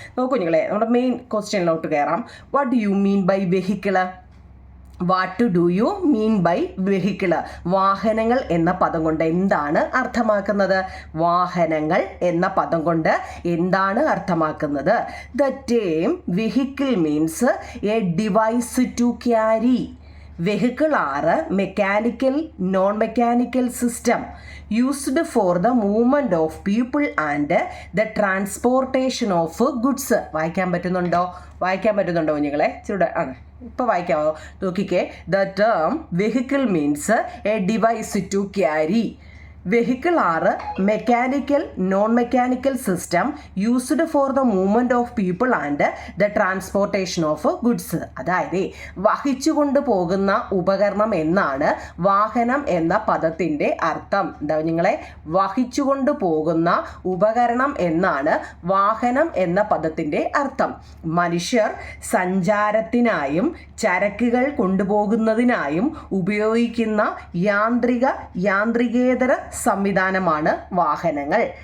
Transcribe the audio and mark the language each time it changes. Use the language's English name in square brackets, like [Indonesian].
[Malayalam] നോക്കൂ നിങ്ങളെ, നമ്മുടെ മെയിൻ ക്വസ്റ്റ്യനിലോട്ട് കയറാം. [English] What do you mean by vehicle? What do you mean by vehicle? [Malayalam] വാഹനങ്ങൾ എന്ന പദം കൊണ്ട് എന്താണ് അർത്ഥമാക്കുന്നത്? വാഹനങ്ങൾ എന്ന പദം കൊണ്ട് എന്താണ് അർത്ഥമാക്കുന്നത്? [English] The term vehicle means a device to carry. Vehicle are mechanical, non-mechanical system used for the movement of people and the transportation of goods. [Malayalam] വായിക്കാൻ പറ്റുന്നുണ്ടോ കുഞ്ഞുങ്ങളെ? ചൂടെ ആണ്, ഇപ്പോൾ വായിക്കാമോ? നോക്കിക്കേ. [English] The term vehicle means a device to carry. Vehicle are mechanical, non-mechanical system used for the movement of people and the transportation of goods. [Malayalam] അതായത് വഹിച്ചുകൊണ്ട് പോകുന്ന ഉപകരണം എന്നാണ് വാഹനം എന്ന പദത്തിൻ്റെ അർത്ഥം. എന്താ നിങ്ങളെ? വഹിച്ചുകൊണ്ട് പോകുന്ന ഉപകരണം എന്നാണ് വാഹനം എന്ന പദത്തിൻ്റെ അർത്ഥം. മനുഷ്യർ സഞ്ചാരത്തിനായും ചരക്കുകൾ കൊണ്ടുപോകുന്നതിനായും ഉപയോഗിക്കുന്ന യാന്ത്രികേതര സംവിധാനമാണ് വാഹനങ്ങൾ.